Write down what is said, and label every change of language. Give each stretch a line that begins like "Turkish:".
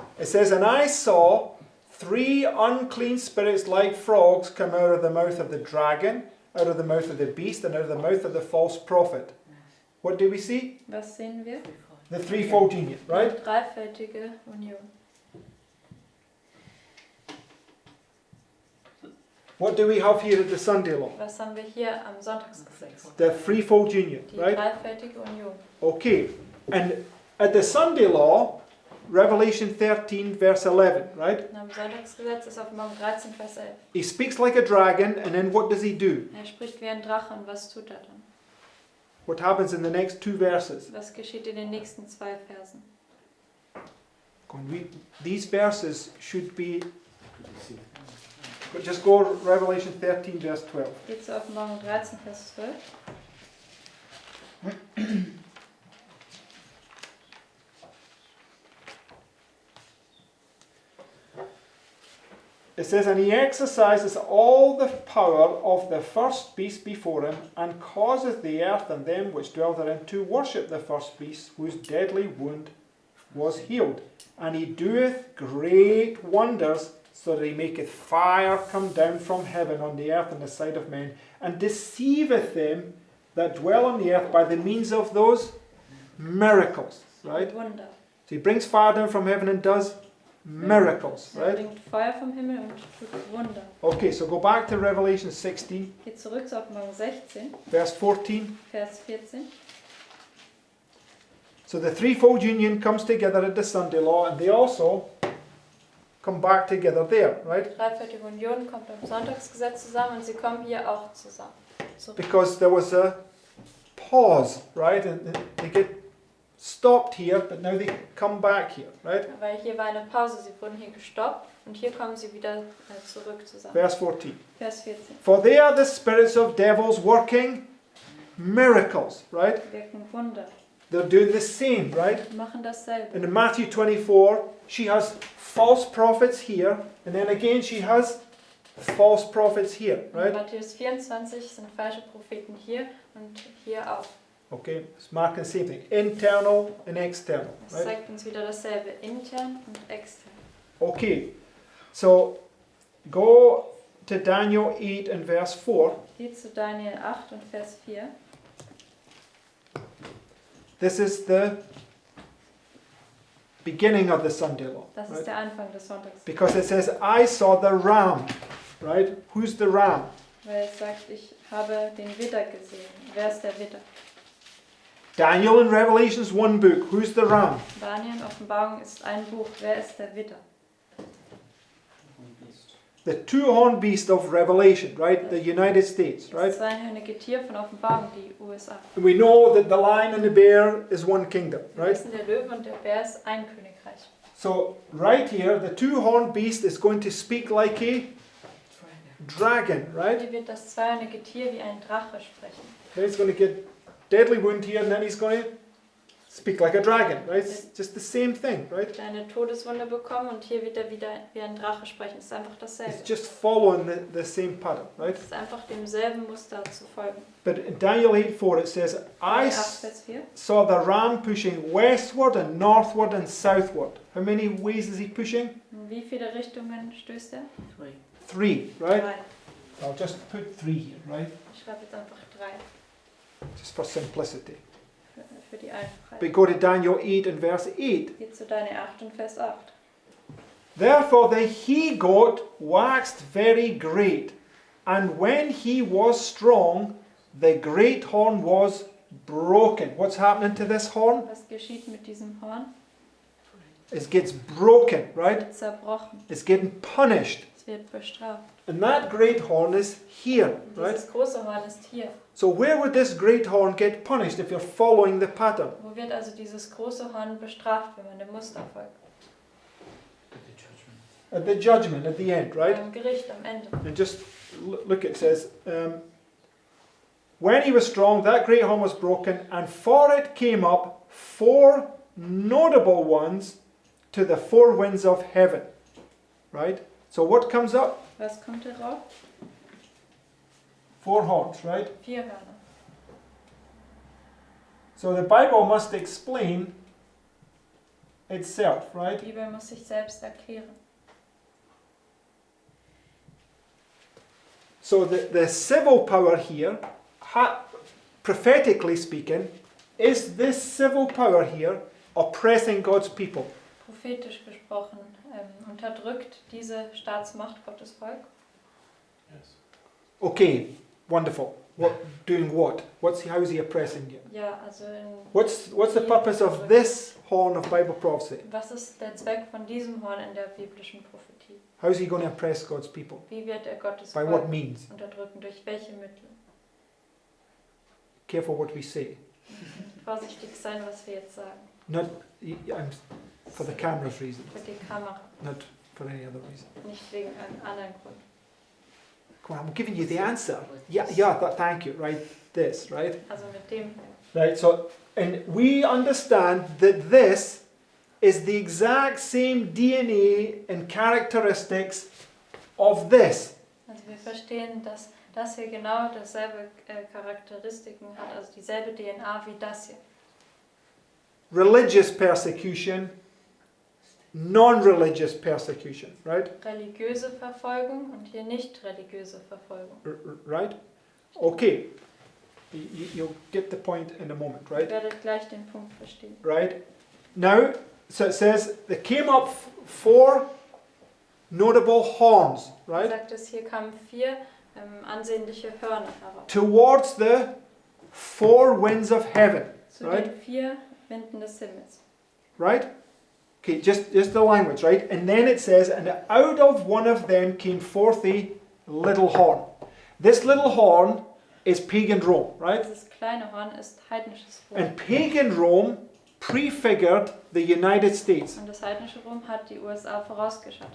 English: It says, "And I saw 3 unclean spirits like frogs come out of the mouth of the dragon, out of the mouth of the beast, and out of the mouth of the false prophet." What do we see?
German: Was sehen wir?
English: The threefold union, right?
German: Dreifältige Union.
English: What do we have here at the Sunday law?
German: Was haben wir hier am Sonntagsgesetz?
English: The threefold union,
German: Die
English: right?
German: dreifältige Union.
English: Okay. And at the Sunday law, Revelation 13, verse 11, right?
German: Und am Sonntagsgesetz ist Offenbarung 13, Vers 11.
English: He speaks like a dragon, and then what does he do?
German: Er spricht wie ein Drache und was tut er dann?
English: What happens in the next 2 verses?
German: Was geschieht in den nächsten 2 Versen?
English: Go and read. These verses should be. But just go Revelation 13, verse 12.
German: Geht zur Offenbarung 13, Vers 12.
English: It says, "And he exercises all the power of the first beast before him, and causeth the earth and them which dwell therein to worship the first beast, whose deadly wound was healed. And he doeth great wonders, so that he maketh fire come down from heaven on the earth in the sight of men, and deceiveth them that dwell on the earth by the means of those miracles." Right?
German: Wunder.
English: So he brings fire down from heaven and does miracles,
German: Er
English: right?
German: bringt Feuer vom Himmel und tut Wunder.
English: Okay, so go back to Revelation 16,
German: Geht zurück zur Offenbarung 16,
English: verse 14.
German: Vers 14.
English: So the threefold union comes together at the Sunday law, and they also come back together there, right?
German: Dreifältige Union kommt am Sonntagsgesetz zusammen und sie kommen hier auch zusammen. Zurück.
English: Because there was a pause, right? And they get stopped here, but now they come back here, right?
German: Weil hier war eine Pause, sie wurden hier gestoppt und hier kommen sie wieder zurück zusammen.
English: Verse 14.
German: Vers 14.
English: "For they are the spirits of devils working miracles," right?
German: Wirken Wunder.
English: They're doing the same, right?
German: Die machen dasselbe.
English: And in Matthew 24, she has false prophets here, and then again she has false prophets here,
German: In
English: right?
German: Matthäus 24 sind falsche Propheten hier und hier auch.
English: Okay, it's marking the same thing. Internal and external,
German: Das
English: right?
German: zeigt uns wieder dasselbe, intern und extern.
English: Okay, so go to Daniel 8 and verse 4.
German: Geht zu Daniel 8 und Vers 4.
English: This is the beginning of the Sunday law,
German: Das ist
English: right?
German: der Anfang des Sonntags.
English: Because it says, "I saw the ram," right? Who's the ram?
German: Weil es sagt, ich habe den Widder gesehen. Wer ist der Widder?
English: Daniel in Revelation's one book. Who's the ram?
German: Daniel in Offenbarung ist ein Buch. Wer ist der Widder?
English: the two-horned beast of Revelation, right? The United States,
German: Das
English: right?
German: zweihörnige Tier von Offenbarung, die USA.
English: And we know that the lion and the bear is one kingdom,
German: Wir
English: right?
German: wissen, der Löwe und der Bär ist ein Königreich.
English: So right here, the two-horned beast is going to speak like a dragon, right?
German: Hier wird das zweihörnige Tier wie ein Drache sprechen.
English: Okay, he's going to get deadly wound here, and then he's going to speak like a dragon, right? It's just the same thing, right?
German: Eine Todeswunde bekommen und hier wird er wieder wie ein Drache sprechen. Es ist einfach dasselbe.
English: It's just following the same pattern, right?
German: Es ist einfach demselben Muster zu folgen.
English: But in Daniel 8:4 it says, I
German: 8, Vers 4.
English: saw the ram pushing westward and northward and southward. How many ways is he pushing?
German: In wie viele Richtungen stößt er?
English: 3. 3, right?
German: 3.
English: I'll just put 3 here, right?
German: Ich schreibe jetzt einfach 3
English: Just for simplicity.
German: für die Einfachheit.
English: We go to Daniel 8 and verse 8.
German: Geht zu Daniel 8 und Vers 8.
English: Therefore the he-goat waxed very great, and when he was strong, the great horn was broken. What's happening to this horn?
German: Was geschieht mit diesem Horn?
English: It gets broken,
German: Es
English: right?
German: wird zerbrochen.
English: It's getting punished.
German: Es wird bestraft.
English: And that great horn is here,
German: Und
English: right?
German: dieses große Horn ist hier.
English: So where would this great horn get punished if you're following the pattern?
German: Wo wird also dieses große Horn bestraft, wenn man dem Muster folgt?
English: At the judgment, at the end, right?
German: Beim Gericht am Ende.
English: And just look, it says, when he was strong, that great horn was broken, and for it came up 4 notable ones to the 4 winds of heaven. Right? So what comes up?
German: Was kommt darauf?
English: 4 horns, right?
German: 4 Hörner.
English: So the Bible must explain itself, right?
German: Die Bibel muss sich selbst erklären.
English: So the civil power here, prophetically speaking, is this civil power here oppressing God's people?
German: Prophetisch gesprochen, unterdrückt diese Staatsmacht Gottes Volk.
English: Okay, wonderful. Doing what? How is he oppressing you?
German: Ja, also
English: What's the purpose of this horn of Bible prophecy?
German: was ist der Zweck von diesem Horn in der biblischen Prophetie?
English: How is he going to oppress God's people?
German: Wie wird er Gottes
English: By what
German: Volk
English: means?
German: unterdrücken? Durch welche Mittel?
English: Careful what we say.
German: Vorsichtig sein, was wir jetzt sagen.
English: Not for the camera's reason,
German: Für die Kamera,
English: not for any other reason.
German: nicht wegen einem anderen Grund.
English: Come on, I'm giving you the answer. Yeah, thank you. Right, this, right?
German: Also mit dem
English: Right, so, and we understand that this is the exact same DNA and characteristics of this.
German: Also wir verstehen, dass das hier genau dasselbe Charakteristiken hat, also dieselbe DNA wie das hier.
English: Religious persecution, non-religious persecution, right?
German: Religiöse Verfolgung und hier nicht religiöse Verfolgung.
English: Right? Okay. You'll get the point in a moment,
German: Ihr
English: right?
German: werdet gleich den Punkt verstehen.
English: Right? Now, so it says, there came up 4 notable horns,
German: Er
English: right?
German: sagt es, hier kamen 4 ansehnliche Hörner heraus.
English: Towards the 4 winds of heaven,
German: Zu
English: right?
German: den 4 Winden des Himmels.
English: right? Okay, just the language, right? And then it says, and out of one of them came forth a little horn. This little horn is pagan Rome, right?
German: Dieses kleine Horn ist heidnisches Rom.
English: And pagan Rome prefigured the United States.
German: Und das heidnische Rom hat die USA vorausgeschaut.